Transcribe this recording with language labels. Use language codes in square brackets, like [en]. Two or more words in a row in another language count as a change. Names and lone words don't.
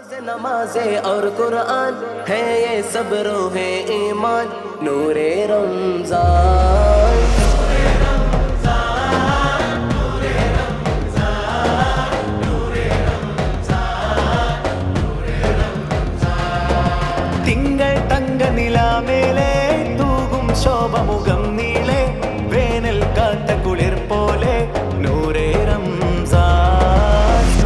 [ur] نمازیں اور قرآن ہے یہ سب روحِ ایمان نورِ رمضان. [ml] തിങ്കൾ തങ്ക നിലാമേലെ തൂകും ശോഭമുഖം നീളെ വേനൽ കാത്ത കുളിർ പോലെ [ur] نورِ رمضان.